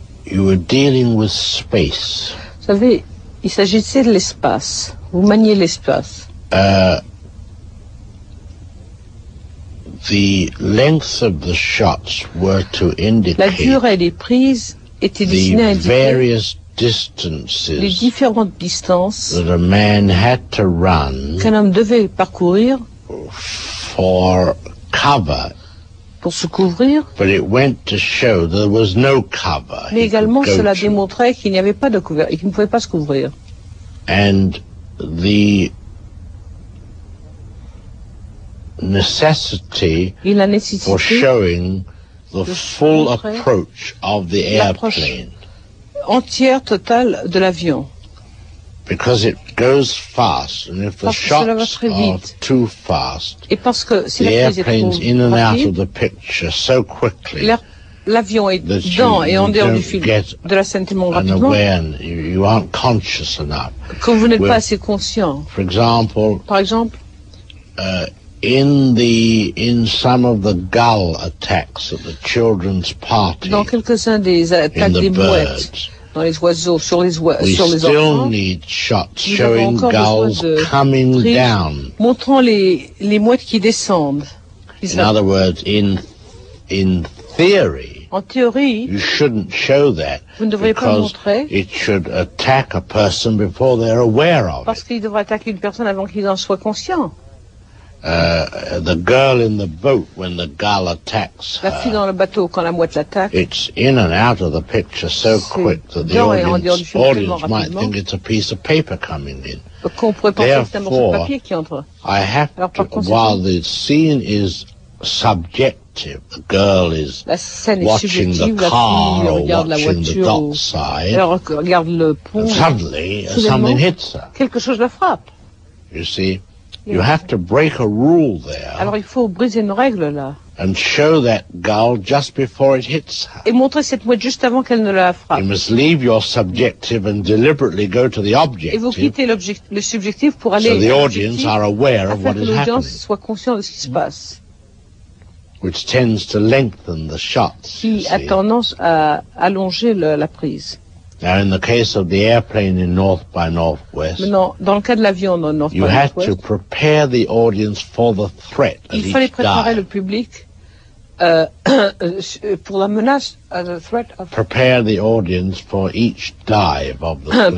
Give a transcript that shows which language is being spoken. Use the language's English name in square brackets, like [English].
[English] You were dealing with space. [French] Vous savez, il s'agissait de l'espace. Vous maniez l'espace. [English] The length of the shots were to indicate [French] la durée des prises était destinée à indiquer les différentes distances [English] that a man had to run [French] qu'un homme devait parcourir [English] for cover. [French] Pour se couvrir, [English] but it went to show there was no cover. [French] Mais également cela démontrait qu'il n'y avait pas de couverture et qu'il ne pouvait pas se couvrir. [English] And the necessity for showing the full approach of the airplane. [French] Entière, totale de l'avion. [English] Because it goes fast, and if the shots are too fast, [French] et parce que si [English] the airplane's in and out of the picture so quickly. [French] L'avion est dans et en dehors du film de la scène tellement rapidement [English] you aren't conscious enough. [French] Que vous n'êtes pas assez conscient. Par exemple, [English] in some of the gull attacks at the children's party, [French] dans quelques-uns des attaques des mouettes, dans les oiseaux, sur les enfants, [English] still need shots showing gulls coming down. [French] Montrant les mouettes qui descendent. [English] In other words, in theory, [French] en théorie, [English] you shouldn't show that [French] vous ne devriez pas montrer, [English] it should attack a person before they're aware of it. [French] Parce qu'il devrait attaquer une personne avant qu'il en soit conscient. [English] The girl in the boat when the gull attacks [French] her, la fille dans le bateau quand la mouette l'attaque, [English] it's in and out of the picture so quick that the audience might think it's a piece of paper coming in. [French] Qu'on pourrait penser que c'est un morceau de papier qui entre. [English] I have to, while the scene is subjective, the girl is watching the car or watching the dockside, and suddenly something hits her. [French] Quelque chose la frappe. [English] You see? You have to break a rule there. [French] Alors il faut briser une règle là. [English] And show that gull just before it hits her. [French] Et montrer cette mouette juste avant qu'elle ne la frappe. [English] You must leave your subjective and deliberately go to the objective. [French] Et vous quittez le subjectif pour aller [English] so the audience are aware of what is happening. [French] L'audience soit conscient de ce qui se passe. [English] which tends to lengthen the shots. [French] Qui a tendance à allonger la prise. [English] Now, in the case of the airplane in North by Northwest, [French] maintenant, dans le cas de l'avion dans North by Northwest, [English] you had to prepare the audience for the threat. [French] Il fallait préparer le public pour la menace, [English] the threat of. Prepare the audience for each dive of the plane.